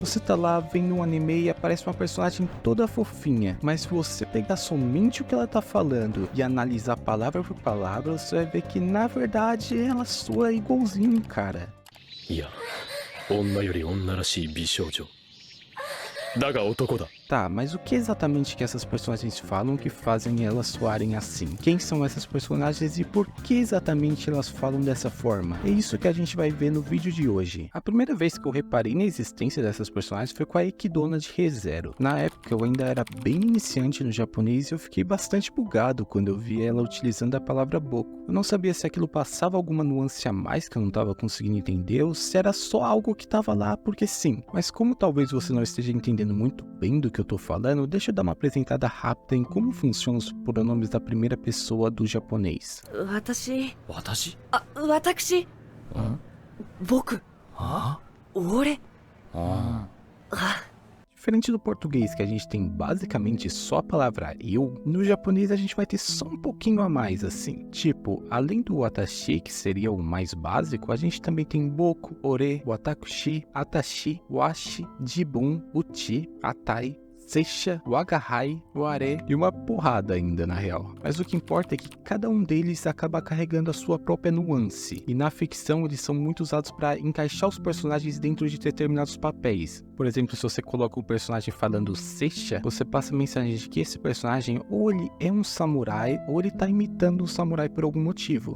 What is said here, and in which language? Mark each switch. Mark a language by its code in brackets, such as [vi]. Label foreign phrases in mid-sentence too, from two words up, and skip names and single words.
[pt] Você tá lá vendo um anime e aparece uma personagem toda fofinha, mas se você pegar somente o que ela tá falando e analisar palavra por palavra, você vai ver que na verdade ela soa igualzinho, cara. [ja] いや、女より女らしい美少女。だが男だ。 [pt] Tá, mas o que exatamente que essas personagens falam que fazem elas soarem assim? Quem são essas personagens e por que exatamente elas falam dessa forma? É isso que a gente vai ver no vídeo de hoje. A primeira vez que eu reparei na existência dessas personagens foi com a Ekidona de Re:Zero. Na época eu ainda era bem iniciante no japonês e eu fiquei bastante bugado quando eu vi ela utilizando a palavra boku. Eu não sabia se aquilo passava alguma nuance a mais que eu não estava conseguindo entender ou se era só algo que estava lá porque sim. Mas como talvez você não esteja entendendo muito bem do que eu tô falando, deixa eu dar uma apresentada rápida em como funcionam os pronomes da primeira pessoa do japonês. [ja] 私。私僕俺 [pt] Diferente do português, que a gente tem basicamente só a palavra eu, no japonês a gente vai ter só um pouquinho a mais assim. Tipo, além do watashi, que seria o mais básico, a gente também tem boku, ore, watakushi, atashi, washi, jibun, uchi, atai, seisha, wagahai, ware e uma porrada ainda na real. Mas o que importa é que cada um deles acaba carregando a sua própria nuance, e na ficção eles são muito usados para encaixar os personagens dentro de determinados papéis. Por exemplo, se você coloca um personagem falando seisha, você passa a mensagem de que esse personagem ou ele é um samurai ou ele tá imitando um samurai por algum motivo.